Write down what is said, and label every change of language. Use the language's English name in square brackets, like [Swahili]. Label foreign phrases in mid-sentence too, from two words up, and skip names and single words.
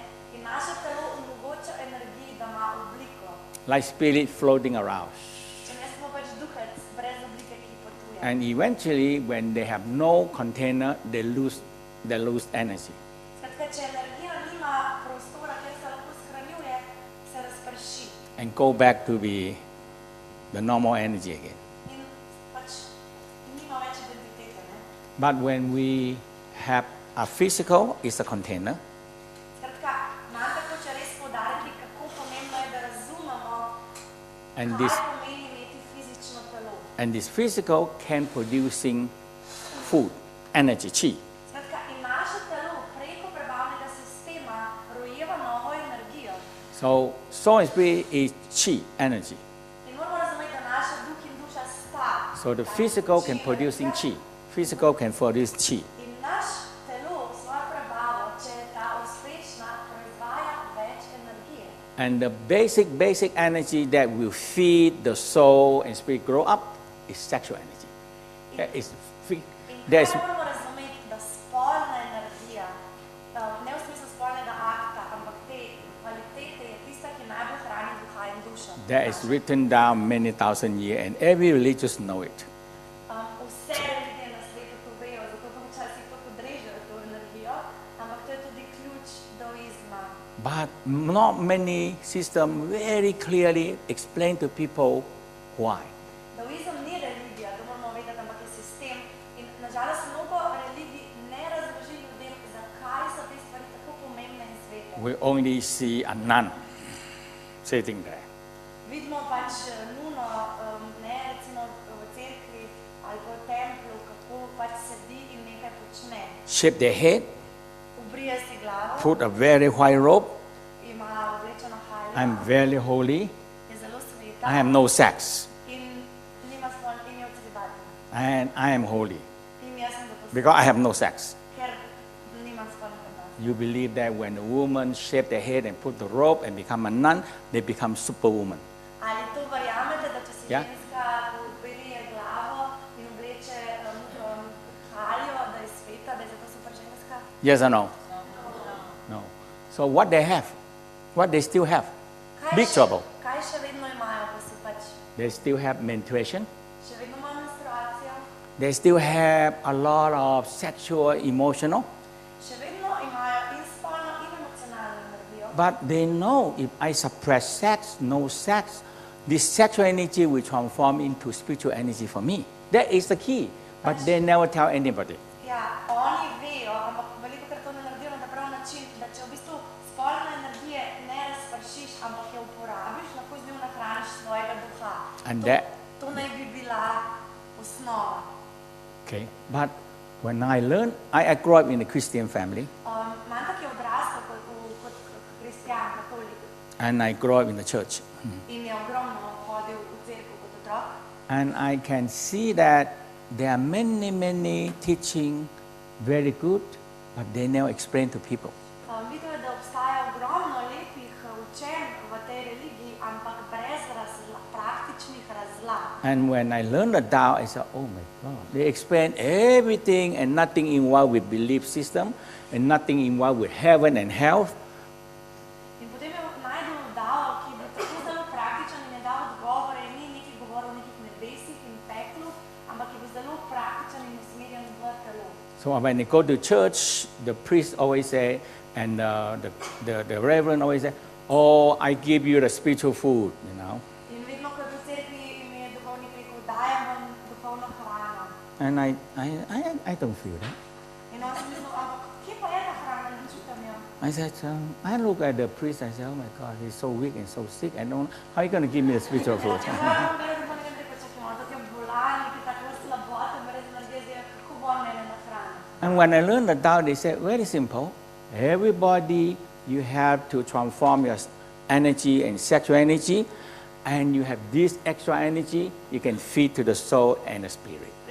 [Slovenian] In naše telo omogoča energiji, da ima obliko. [English] Like spirit floating around. [Slovenian] Če ne smo pač duhec brez oblike, ki potuje. [English] And eventually, when they have no container, they lose energy. [Slovenian] Skratka, če energija nima prostora, kjer se lahko shranjuje, se razprši. [English] And go back to be the normal energy again. [Slovenian] In pač nima več identitete, ne? [English] But when we have a physical, it's a container. [Slovenian] Skratka, Mantak hoče res poudariti, kako pomembno je, da razumemo, [English] And [Slovenian] kaj [English] this [Slovenian] pomeni imeti fizično telo. [English] And this physical can producing food, energy, chi. [Slovenian] Skratka, in naše telo preko prebavnega sistema rojeva novo energijo. [English] So soul and spirit is chi, energy. [Slovenian] In moramo razumeti, da naša duh in duša sta. [English] So the physical can producing chi. Physical can produce chi. [Slovenian] In naš telo, svojo prebavo, če je ta uspešna, proizvaja več energije. [English] And the basic energy that will feed the soul and spirit grow up is sexual energy. That is [Slovenian] In [English] there's [Slovenian] kaj moramo razumeti, da spolna energija, ne v smislu spolnega akta, ampak te kvalitete je tista, ki najbolj hrani duha in dušo. [English] that is written down many thousand years, and every religious know it. [Slovenian] Vse religije na svetu to vejo, zato pa včasih to podrežejo to energijo, ampak to je tudi ključ daoizma. [English] But not many systems very clearly explain to people why. [Slovenian] Daoizem ni religija, to moramo vedeti, ampak je sistem. In nažalost mnogo religij ne razloži ljudem, zakaj so te stvari tako pomembne in svete. [English] We only see a nun sitting there. [Slovenian] Vidimo pač nuno, ne, recimo v cerkvi ali v templu, kako pač sedi in nekaj počne. [English] Shave their head, [Slovenian] Obrije si glavo, [English] put a very white robe. [Slovenian] ima oblečeno haljo, [English] I'm very holy. [Slovenian] je zelo sveta [English] I have no sex, [Slovenian] in nima in je v celibatu. [English] and I am holy [Slovenian] In jaz sem zato [English] because I have no sex. [Slovenian] ker nimam spolnega odnosa. [English] You believe that when a woman shave their head and put the robe and become a nun, they become superwoman. [Slovenian] Ali to verjamete, da če si Ja. ženska obrije glavo in obleče haljo, da je sveta, da je zato super ženska? [English] Yes or no? No. So what they have, what they still have, big trouble. [Slovenian] Kaj še vedno imajo, ko si pač [English] They still have menstruation. [Slovenian] še vedno imajo menstruacijo, [English] They still have a lot of sexual, emotional. [Slovenian] še vedno imajo in spolno in emocionalno energijo. [English] But they know if I suppress sex, no sex, this sexual energy will transform into spiritual energy for me. That is the key. But they never tell anybody. [Slovenian] Ja, oni vejo, ampak veliko krat to ne naredijo na ta prav način, da če v bistvu spolne energije [English] And that, [Slovenian] To naj bi bila osnova. [English] okay. But when I learned, I grew up in a Christian family, [Slovenian] Mantak je odrastel kot kristjan, katolik [English] and I grew up in the church. [Slovenian] in je ogromno hodil v cerkev kot otrok. [English] And I can see that there are many teaching very good, but they never explain to people. [Slovenian] Videl je, da obstaja ogromno lepih učenj v tej religiji, ampak brez praktičnih razlag. [English] And when I learned the Tao, I said, oh my God, they explain everything and nothing involved with belief system and nothing involved with heaven and hell. [Slovenian] In potem je najdel Dao, ki je bil tako zelo praktičen in je dal odgovore, ni nekaj govoril o nekih nebesih in peklu, ampak je bil zelo praktičen in usmerjen v telo. [English] So when I go to church, the priest always say, and the reverend always say, oh, I give you the spiritual food, you know. [Slovenian] In vedno, ko je v cerkvi, mi je duhovnik rekel, dajem vam duhovno hrano. [English] And I don't feel that. [Slovenian] In on si mislil, ampak kje pa je ta hrana, ne čutim jo. [English] I said, I look at the priest, I said, oh my God, he's so weak and so sick. I don't, how are you going to give me the spiritual food? And when I learned the Tao, they said, very simple. Everybody, you have to transform your energy and sexual energy, and you have this extra energy, you can feed to the soul and the spirit.